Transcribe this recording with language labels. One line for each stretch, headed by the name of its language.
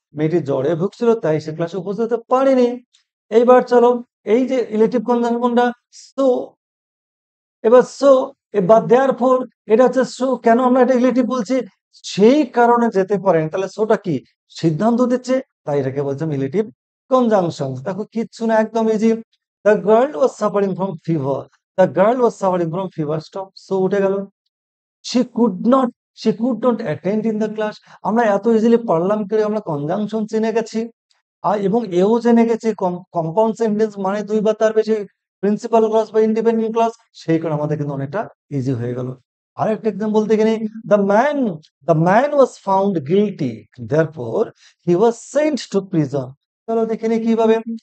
Bangla: মেয়েটি জ্বরে ভুগছিল তাই সে ক্লাসে উপস্থিত হতে পারেনি। এইবার চলো, এই যে ইলেটিভ কনজাংশনটা সো, এবার সো বা দেয়ারফর, এটা হচ্ছে সো। কেন আমরা এটা ইলেটিভ বলছি? সেই কারণে যেতে পারেন। তাহলে সোটা কি? সিদ্ধান্ত দিচ্ছে, তাই এটাকে বলছে ইলেটিভ কনজাংশন। দেখো কিচ্ছু না, একদম easy.
English: The girl was suffering from fever, the girl was suffering from fever, stop.
Bangla: So উঠে গেল।
English: she could not she could not attend in the class।
Bangla: আমরা এত ইজিলি পারলাম করে আমরা কনজাংশন চিনে গেছি আর এবং এও জেনে গেছি কম্পাউন্ড সেন্টেন্স মানে দুই বা তার বেশি প্রিন্সিপাল ক্লজ বা ইন্ডিপেন্ডেন্ট ক্লজ। সেই কারণে আমাদের কিন্তু অনেকটা ইজি হয়ে গেল। আরেকটা এক্সাম্পল দেখে নিই।
English: The man was found guilty therefore he was sent to prison.
Bangla: চলো দেখে নিই কিভাবে।